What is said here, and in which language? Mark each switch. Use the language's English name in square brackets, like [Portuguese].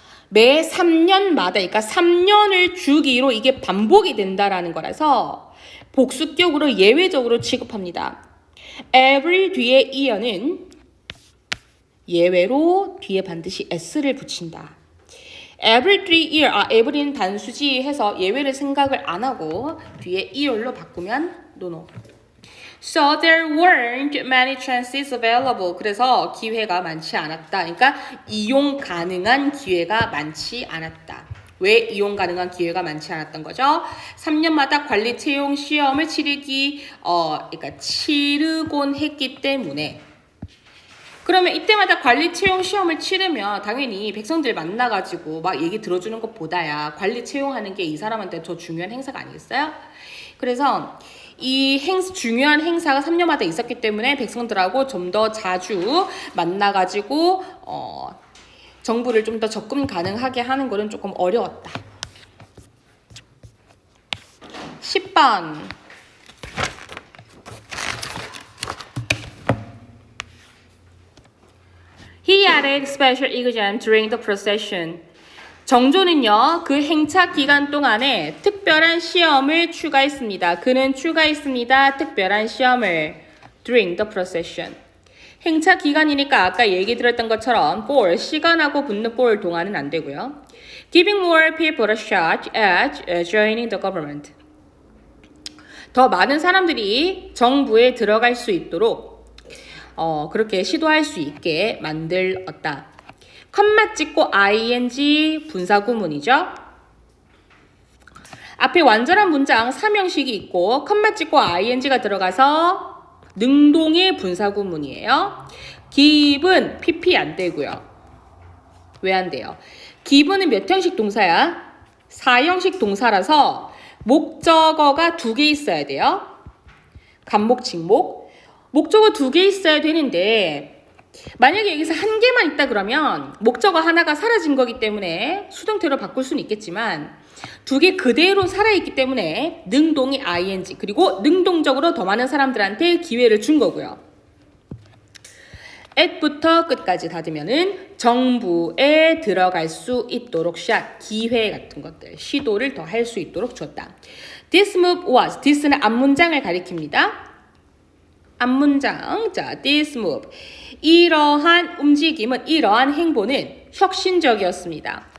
[Korean] 매 3년마다, 그러니까 3년을 주기로 이게 반복이 된다라는 거라서 복수격으로 예외적으로 취급합니다. every 뒤에 year는 예외로 뒤에 반드시 s를 붙인다. [English] every 3 year, [Korean] every는 단수지 해서 예외를 생각을 안 하고 뒤에 year로 바꾸면 no. [English] So there weren't many chances available. [Korean] 그래서 기회가 많지 않았다. 그러니까 이용 가능한 기회가 많지 않았다. 왜 이용 가능한 기회가 많지 않았던 거죠? 3년마다 관리 채용 시험을 그러니까 치르곤 했기 때문에. 그러면 이때마다 관리 채용 시험을 치르면 당연히 백성들 만나가지고 막 얘기 들어주는 것보다야 관리 채용하는 게 이 사람한테 더 중요한 행사가 아니겠어요? 그래서 이 중요한 행사가 3년마다 있었기 때문에 백성들하고 좀 더 자주 만나가지고 정부를 좀 더 접근 가능하게 하는 거는 조금 어려웠다. 10번. [English] He added special exam during the procession. [Korean] 정조는요, 그 행차 기간 동안에 특별한 시험을 추가했습니다. 그는 추가했습니다. 특별한 시험을 [English] during the procession. [Korean] 행차 기간이니까 아까 얘기 드렸던 것처럼 for, 시간하고 붙는 for 동안은 안 되고요. [English] Giving more people a shot at joining the government. [Korean] 더 많은 사람들이 정부에 들어갈 수 있도록 그렇게 시도할 수 있게 만들었다. 컴마 찍고 ing 분사구문이죠. 앞에 완전한 문장 3형식이 있고 컴마 찍고 ing가 들어가서 능동의 분사구문이에요. give은 pp 안 되고요. 왜 안 돼요? give는 몇 형식 동사야? 4형식 동사라서 목적어가 2개 있어야 돼요. 간목, 직목. 목적어 2개 있어야 되는데 만약에 여기서 한 개만 있다 그러면 목적어 하나가 사라진 거기 때문에 수동태로 바꿀 수는 있겠지만 2개 그대로 살아있기 때문에 능동이 ing 그리고 능동적으로 더 많은 사람들한테 기회를 준 거고요. at부터 끝까지 닫으면은 정부에 들어갈 수 있도록 기회 같은 것들 시도를 더 할 수 있도록 줬다. [English] This move was, this는 [Korean] 앞문장을 가리킵니다. 앞문장, 자, [English] this move. [Korean] 이러한 움직임은, 이러한 행보는 혁신적이었습니다.